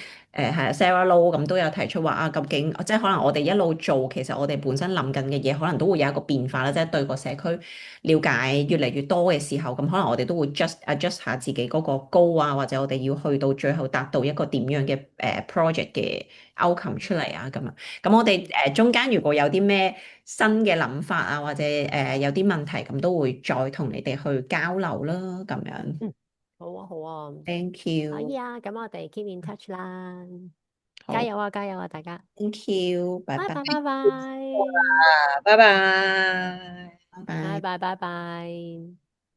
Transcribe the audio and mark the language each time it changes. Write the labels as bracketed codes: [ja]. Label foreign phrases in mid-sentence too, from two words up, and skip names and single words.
[yue] 係 Sarah Low 咁都有提出話啊，究竟即係可能我哋一路做，其實我哋本身諗緊嘅嘢，可能都會有一個變化啦，即係對個社區了解越嚟越多嘅時候，咁可能我哋都會 adjust 下自己嗰個 goal 啊，或者我哋要去到最後達到一個點樣嘅project 嘅 outcome 出嚟啊，咁啊，咁我哋中間如果有啲咩新嘅諗法啊，或者有啲問題，咁都會再同你哋去交流啦，咁樣。嗯，好啊好啊， [en] Thank [yue] 可以 [en] you， [yue] 啊，咁我哋 [en] keep in touch [yue] 啦，加好油啊加油啊大家， [en] ，Thank you， [yue] 拜拜，拜拜拜拜，啊，拜拜。拜拜。拜拜拜拜。